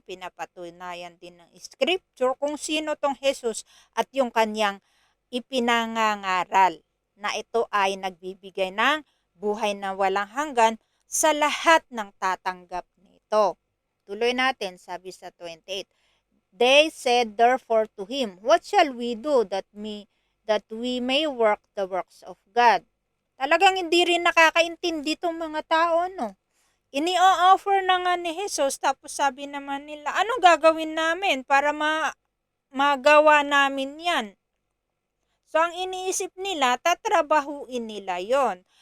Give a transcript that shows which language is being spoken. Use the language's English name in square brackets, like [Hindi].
[Filipino] Pinapatunayan din ng scripture kung sino tong Jesus at yung kanyang ipinangangaral na ito ay nagbibigay ng buhay na walang hanggan sa lahat ng tatanggap nito. tuloy natin, sabi sa 28. [English] They said therefore to him, what shall we do that we may work the works of God? [Filipino] Talagang hindi rin nakakaintindi itong mga tao, no? Ini-offer na nga ni Jesus, tapos sabi naman nila, ano gagawin namin para magawa namin yan? So, ang iniisip nila, tatrabahuin nila yon.